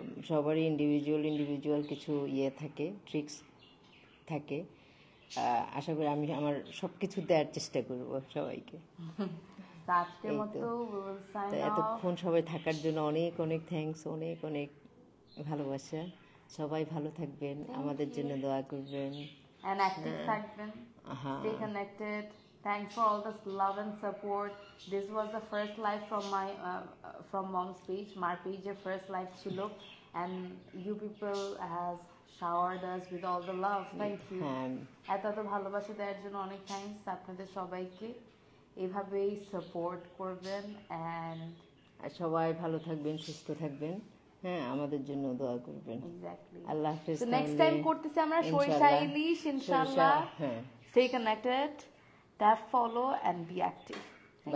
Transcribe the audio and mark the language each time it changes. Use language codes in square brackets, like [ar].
[bn] সবারই ইন্ডিভিজুয়াল কিছু ইয়ে থাকে, ট্রিক্স থাকে, আশা করি আমি আমার সব কিছু দেওয়ার চেষ্টা করব সবাইকে। আজকের মতো এতক্ষণ সবাই থাকার জন্য অনেক অনেক থ্যাঙ্কস, অনেক অনেক ভালোবাসা। সবাই ভালো থাকবেন, আমাদের জন্য দোয়া করবেন, [en] and active থাকবেন, stay connected. Thanks for all this love and support. This was the first live from my from mom's page. [bn] Mar page first live chilo, [en] and you people has showered us with all the love. Thank you. [bn] হ্যাঁ এত এত ভালোবাসা দেওয়ার জন্য অনেক thanks আপনাদের সবাইকে। এভাবেই সাপোর্ট করবেন and আর সবাই ভালো থাকবেন, সুস্থ থাকবেন, হ্যাঁ আমাদের জন্য দোয়া করবেন। [en] exactly. [bn] আল্লাহ হাফেজ। So next time করতেছি আমরা সরিষা ইনশাআল্লাহ। ইলিশ ইনশাআল্লাহ। হ্যাঁ [en] Stay connected, tap follow and be active. Thank